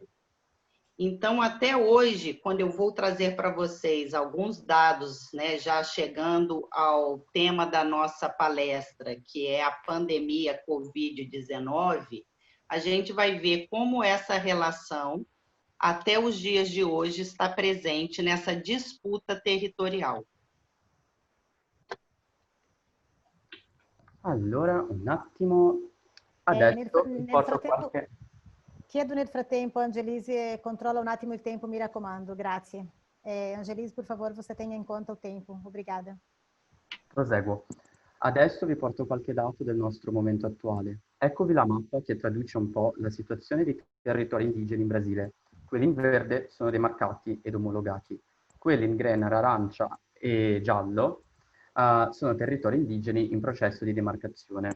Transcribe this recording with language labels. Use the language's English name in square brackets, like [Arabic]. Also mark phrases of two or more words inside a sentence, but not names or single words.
[Portuguese] Então, até hoje, quando eu vou trazer para vocês alguns dados, né, já chegando ao tema da nossa palestra, que é a pandemia Covid-19, a gente vai ver como essa relação, até os dias de hoje, está presente nessa disputa territorial. [Italian] Allora, un attimo, adesso vi porto qualche... Chiedo nel frattempo, Angelise, controlla un attimo il tempo, mi raccomando, grazie. Angelise, [Portuguese] por favor, você tenha [Italian] in conto il tempo. [Portuguese] Obrigada. [Italian] Proseguo. Adesso vi porto qualche dato del nostro momento attuale. Eccovi la mappa che traduce un po' la situazione dei territori indigeni in Brasile. Quelli in verde sono demarcati ed omologati. Quelli in grana, arancia e giallo sono territori indigeni in processo di demarcazione.